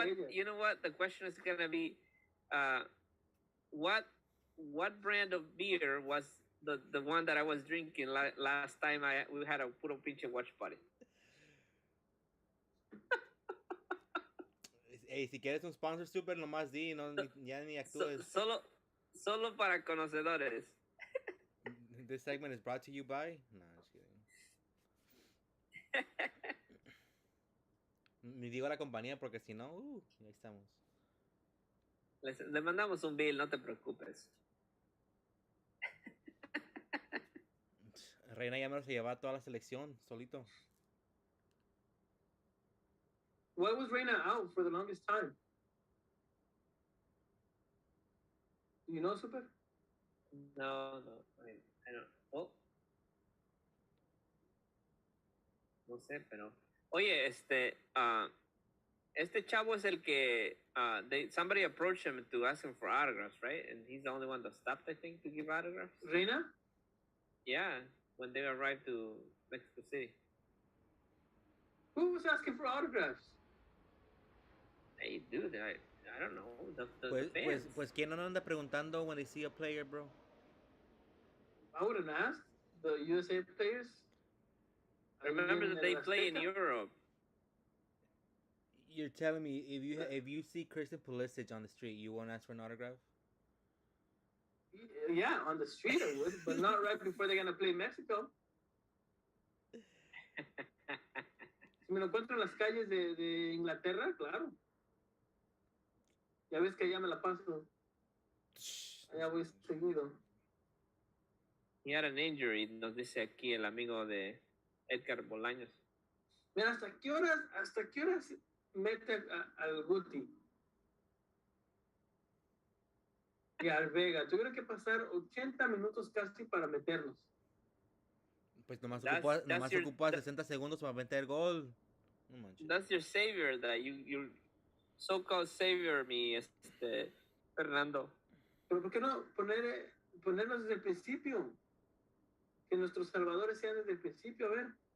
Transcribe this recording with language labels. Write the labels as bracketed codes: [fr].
[en] You know what? The question is gonna be, what brand of beer was the one that I was drinking last time we had a Puro Pinche watch party? [es] Hey, si quieres un sponsor super, nomás di, ya ni actúes. Solo para conocedores. [en] This segment is brought to you by. Nah, just kidding. [es] Ni digo la compañía porque si no, ahí estamos. Le mandamos un bill, no te preocupes. Reina ya me lo se llevaba toda la selección, solito. [en] Why was Reina out for the longest time? Do you know, Super? No, I don't. Oh. [es] No sé, pero. Oye, este chavo es el que [en] somebody approached him to ask him for autographs, right? And he's the only one that stopped, I think, to give autographs. Reina? Yeah, when they arrived to Mexico City. Who was asking for autographs? Hey, dude, I don't know. The [es] Pues, ¿quién no anda preguntando [en] when they see a player, bro? I wouldn't ask the USA players. Remember that they play in Europe. You're telling me if you see Christian Pulisic on the street, you won't ask for an autograph? Yeah, on the street I would, but not right before they're gonna play Mexico. [es] Si me lo encuentro en las calles de Inglaterra, claro. Ya ves que allá me la paso. Allá voy seguido. [en] He had an injury, [es] nos dice aquí el amigo de Edgar Bolaños. Mira, ¿hasta qué horas mete al Guti? Y al Vega. Tuvieron que pasar 80 minutos casi para meternos. Pues nomás ocupa 60 segundos para meter gol. No manches. [en] That's your savior, that your so-called savior, mi Fernando. [es] Pero ¿por qué no ponernos desde el principio? Que nuestros salvadores sean desde el principio, a ver.